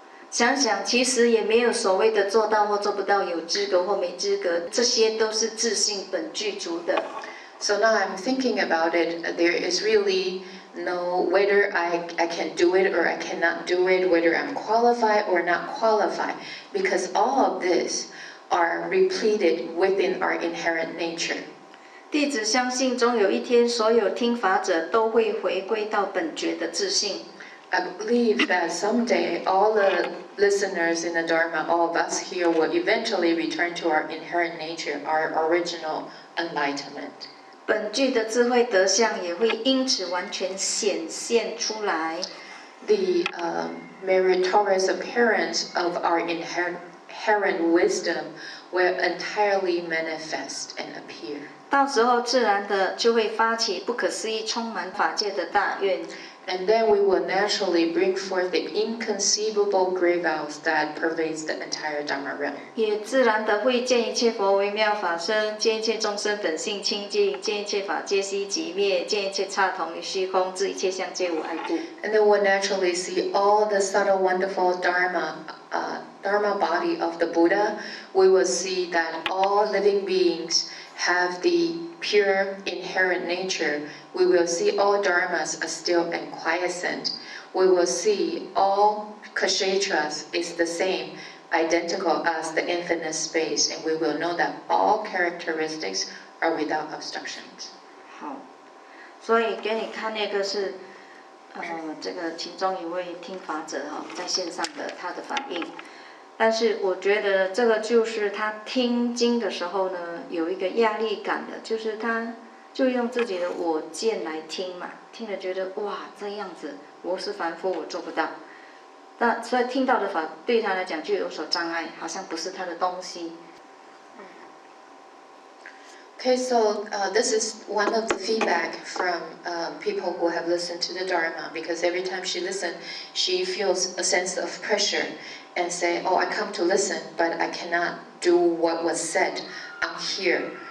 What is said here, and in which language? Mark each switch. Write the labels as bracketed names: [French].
[Chinese] 想想，其实也没有所谓的做到或做不到，有资格或没资格，这些都是自性本具足的。 [English] So now I'm thinking about it, there is really no whether I can do it or I cannot do it, whether I'm qualified or not qualified, because all of this are repleted within our inherent nature. [Chinese] 弟子相信，终有一天，所有听法者都会回归到本觉的自性。 [English] I believe that someday all the listeners in the Dharma, all of us here, will eventually return to our inherent nature, our original enlightenment. [Chinese] 本具的智慧德相也会因此完全显现出来。 [English] The meritorious appearance of our inherent wisdom will entirely manifest and appear. [Chinese] 到时候自然的就会发起不可思议、充满法界的大愿。 [English] And then we will naturally bring forth the inconceivable great vows that pervades the entire Dharma realm. [Chinese] 也自然的会见一切佛微妙法身，见一切众生本性清净，见一切法皆悉即灭，见一切刹同于虚空，知一切相皆无碍故。 [English] And then we'll naturally see all the subtle, wonderful Dharma body of the Buddha. We will see that all living beings have the pure inherent nature. We will see all dharmas are still and quiescent. We will see all kshetras is the same, identical as the infinite space, and we will know that all characteristics are without obstructions. [Chinese] 好，所以给你看那个是，这个其中一位听法者在线上的他的反应。但是我觉得这个就是他听经的时候呢，有一个压力感的，就是他就用自己的我见来听嘛，听了觉得哇这样子，我是凡夫，我做不到。那所以听到的法对他来讲就有所障碍，好像不是他的东西。 [English] Okay, so this is one of the feedback from people who have listened to the Dharma, because every time she listens, she feels a sense of pressure and say, oh, I come to listen, but I cannot do what was said. I'm here.